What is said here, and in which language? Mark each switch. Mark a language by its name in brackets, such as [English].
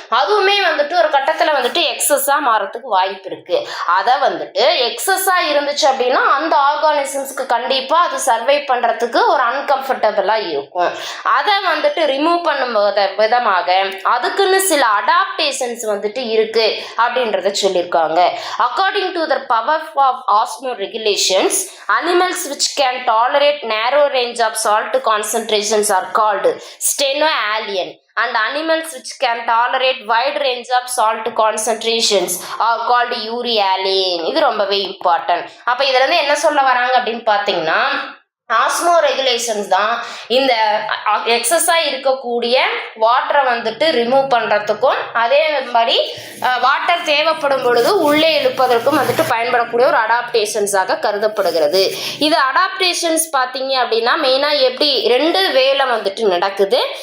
[Tamil] அதுவுமே வந்துட்டு ஒரு கட்டத்தில் வந்துட்டு எக்ஸஸாக மாறத்துக்கு வாய்ப்பு இருக்குது. அதை வந்துட்டு எக்ஸஸாக இருந்துச்சு அப்படின்னா அந்த ஆர்கானிசம்ஸ்க்கு கண்டிப்பாக அது சர்வை பண்ணுறதுக்கு ஒரு அன்கம்ஃபர்டபுளாக இருக்கும். அதை வந்துட்டு ரிமூவ் பண்ணும் விதமாக அதுக்குன்னு சில அடாப்டேஷன்ஸ் வந்துட்டு இருக்குது அப்படின்றத சொல்லியிருக்காங்க. [English] According to the power of osmoregulations, animals which can tolerate narrow range of salt concentrations are called stenoalien, and animals which can tolerate wide range of salt concentrations are called euryalien. [Tamil] இது ரொம்பவே important. அப்போ இதுல இருந்து என்ன சொல்ல வராங்க அப்படின்னு பார்த்தீங்கன்னா, ஆஸ்மோ ரெகுலேஷன்ஸ் தான் இந்த எக்ஸஸாக இருக்கக்கூடிய வாட்டரை வந்துட்டு ரிமூவ் பண்ணுறதுக்கும் அதே மாதிரி வாட்டர் தேவைப்படும் பொழுது உள்ளே இழுப்பதற்கும் வந்துட்டு பயன்படக்கூடிய ஒரு அடாப்டேஷன்ஸாக கருதப்படுகிறது. இது அடாப்டேஷன்ஸ் பார்த்தீங்க அப்படின்னா மெயினாக எப்படி 2 வேல வந்துட்டு நடக்குது.